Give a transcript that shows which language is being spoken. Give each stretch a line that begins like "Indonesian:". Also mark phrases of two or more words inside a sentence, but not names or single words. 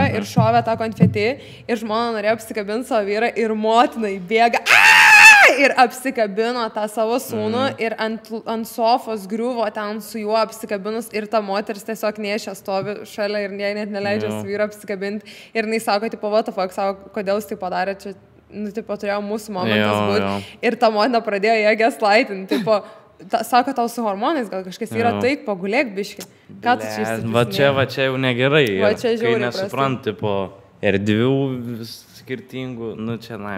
Lithuanian: ir šovė tą konfeti ir žmona norėjo apsikabinti savo vyrą ir motina įbėga ir apsikabino tą savo sūnų ir ant sofos griuvo ten su juo apsikabinus ir ta moteris tiesiog nešia stovi šalia ir jai net neleidžia su vyru apsikabinti ir jinai sako, tipo,
English: what the fuck,
Lithuanian: sako, kodėl jis tai padarė, čia, nu, tipo, turėjo mūsų momentas būti ir ta motina pradėjo ją gaslightinti, tipo, sako, tau su hormonais gal kažkas yra taip, pagulėk biški. Ką tu čia įsitiksinėjai? Va čia jau negerai. Va čia žiauriai kai nesuprant, tipo, erdvių skirtingų, nu čia na.